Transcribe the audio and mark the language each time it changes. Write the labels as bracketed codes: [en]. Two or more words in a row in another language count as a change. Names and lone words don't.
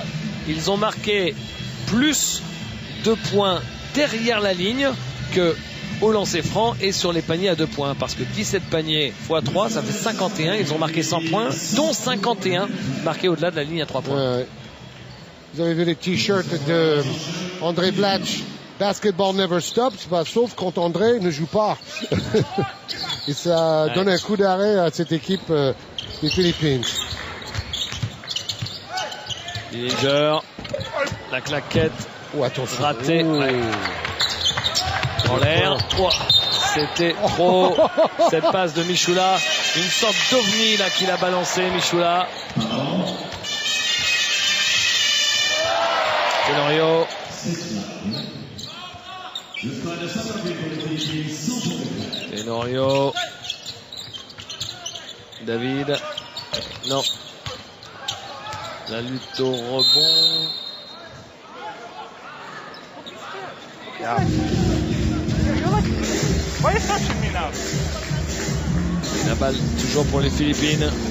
[fr] Ils ont marqué plus de points derrière la ligne que au lancer franc et sur les paniers à 2 points. Parce que 17 paniers x 3, ça fait 51. Ils ont marqué 100 points, dont 51 marqués au-delà de la ligne à 3 points. Vous avez vu les t-shirts de André Blatch. [en] Basketball never stops, [fr] bah, sauf quand André ne joue pas. Et ça donne un coup d'arrêt à cette équipe des Philippines. Dillinger, la claquette, attention. ratée. En l'air. C'était trop. Cette passe de Michoula, une sorte d'ovni là qu'il a balancé, Michoula. Tenorio. Tenorio. David. Non. La lutte au rebond. La balle toujours pour les Philippines.